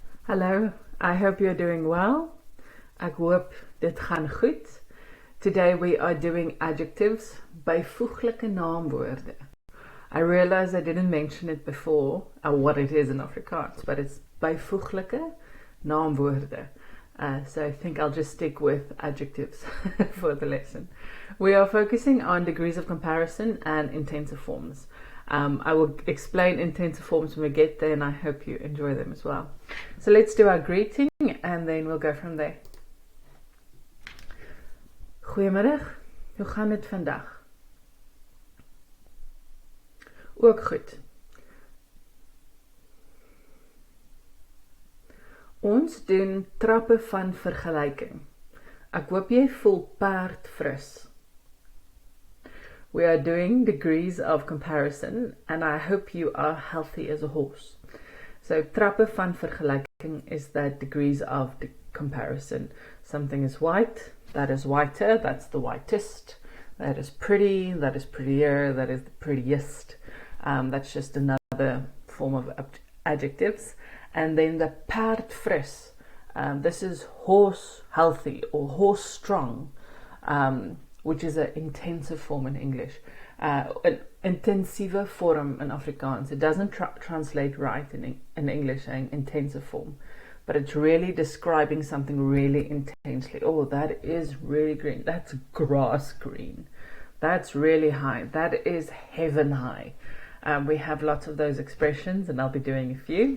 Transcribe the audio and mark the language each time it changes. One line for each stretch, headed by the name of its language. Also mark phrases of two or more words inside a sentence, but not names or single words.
English: Hallo, I hope you're doing well.
Afrikaans: Ek hoop dit gaan goed.
English: Today we are doing adjectives,
Afrikaans: byvoeglike naamwoorde.
English: I realize I didn't mention it before, what it is in Afrikaans, but it's
Afrikaans: byvoeglike naamwoorde.
English: So I think I'll just stick with adjectives for the lesson. We are focusing on degrees of comparison and intensive forms. I will explain intensive forms when we get there, and I hope you enjoy them as well. So let's do our greeting and then we'll go from there.
Afrikaans: Goeiemiddag, hoe gaan dit vandag? Ook goed. Ons doen trappe van vergelyking. Ek hoop jy voel perdfris.
English: We are doing degrees of comparison, and I hope you are healthy as a horse. So,
Afrikaans: trappe van vergelyking
English: is that degrees of the comparison. Something is white, that is whiter, that's the whitest. That is pretty, that is prettier, that is the prettiest. That's just another form of adjectives. And then the perdfris, this is horse healthy or horse strong. Which is an intensive form in English.
Afrikaans: An intensieve vorm in Afrikaans.
English: It doesn't translate right in English saying intensive form, but it's really describing something really intensely. Oh, that is really green. That's grass green. That's really high. That is heaven high. We have lots of those expressions, and I'll be doing a few.